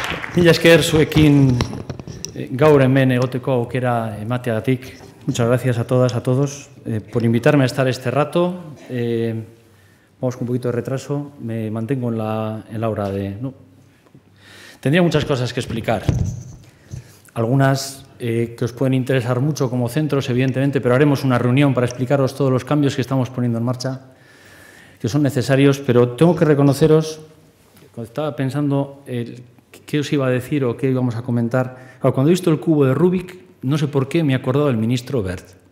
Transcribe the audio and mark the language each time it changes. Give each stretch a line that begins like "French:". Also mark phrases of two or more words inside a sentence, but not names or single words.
Basque: Mila esker zuekin gaur hemen egoteko aukera emateagatik.
Spanish: Muchas gracias a todas, a todos, por invitarme a estar este rato. Vamos con un poquito de retraso. Me mantengo en la hora de... No. Tendría muchas cosas que explicar. Algunas que os pueden interesar mucho como centros, evidentemente, pero haremos una reunión para explicaros todos los cambios que estamos poniendo en marcha, que son necesarios, pero tengo que reconoceros, cuando estaba pensando qué os iba a decir o qué íbamos a comentar, cuando he visto el cubo de Rubik, no sé por qué me he acordado del ministro Wert.